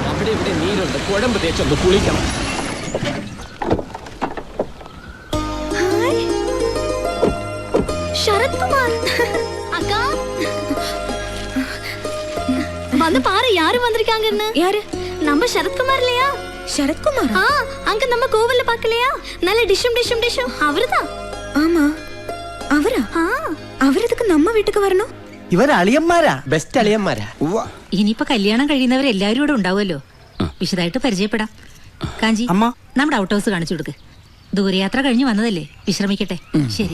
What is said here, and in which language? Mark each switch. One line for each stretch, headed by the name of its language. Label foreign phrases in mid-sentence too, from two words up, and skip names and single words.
Malayalam: ഇവിടെ നീരുണ്ട്, കുഴമ്പ് തേച്ചൊന്ന് കുളിക്കണം.
Tamil: ശരത് കുമാർ அக்கா வந்து பாரு யாரு வந்திருக்காங்கன்னு. யாரு? நம்ம சரத்குமார் இல்லையா? சரத்குமார்? அங்க நம்ம கோவில்ல பார்க்கலையா? நல்ல டிஷம் அவர்தான். ஆமா അവരാ?
Malayalam: അവരതൊക്കെ നമ്മ വീട്ടിക്ക് വരണോ? ഇവര് അളിയന്മാരാ, ബെസ്റ്റ് അളിയന്മാരാ. ഇനിയിപ്പോ കല്യാണം കഴിയുന്നവരെല്ലാരും ഇവിടെ ഉണ്ടാവുമല്ലോ, വിശദമായിട്ട് പരിചയപ്പെടാം. കാഞ്ചി, നമ്മുടെ ഔട്ട് ഹൗസ് കാണിച്ചു കൊടുക്ക്. ദൂരയാത്ര കഴിഞ്ഞ് വന്നതല്ലേ, വിശ്രമിക്കട്ടെ. ശരി,